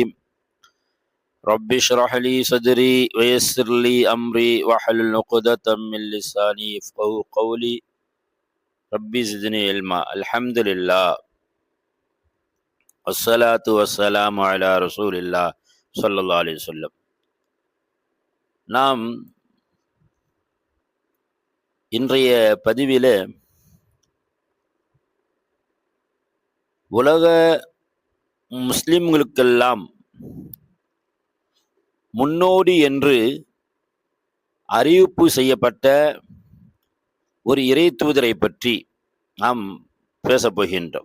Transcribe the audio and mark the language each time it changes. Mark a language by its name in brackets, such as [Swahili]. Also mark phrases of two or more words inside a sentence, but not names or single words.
[Arabic] رب اشرح لي صدري ويسر لي أمري واحلل عقدة من لساني يفقهوا قولي. ربي زدني علما. الحمد لله والصلاة والسلام على رسول الله صلى الله عليه وسلم. [Tamil] நாம் இன்றைய பதிவிலே உலக முஸ்லிம்களுக்கெல்லாம் முன்னோடி என்று அறிவிப்பு செய்யப்பட்ட ஒரு இறை தூதரை பற்றி நாம் பேசப் போகின்றோம்.